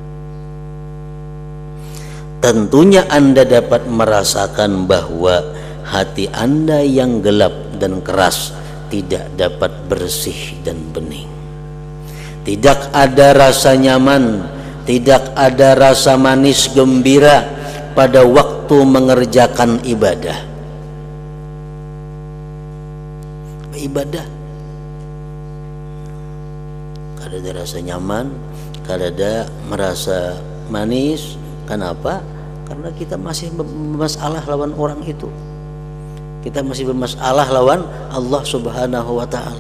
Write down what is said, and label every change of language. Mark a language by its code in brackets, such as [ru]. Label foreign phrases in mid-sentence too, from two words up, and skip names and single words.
[id] Tentunya Anda dapat merasakan bahwa hati Anda yang gelap dan keras tidak dapat bersih dan bening. Tidak ada rasa nyaman, tidak ada rasa manis gembira pada waktu mengerjakan ibadah. [bjn] Ibadah kada ada rasa nyaman, kada ada merasa manis. [id] Kenapa? Karena kita masih bermasalah lawan orang itu. Kita masih bermasalah lawan Allah [ar] Subhanahu wa ta'ala.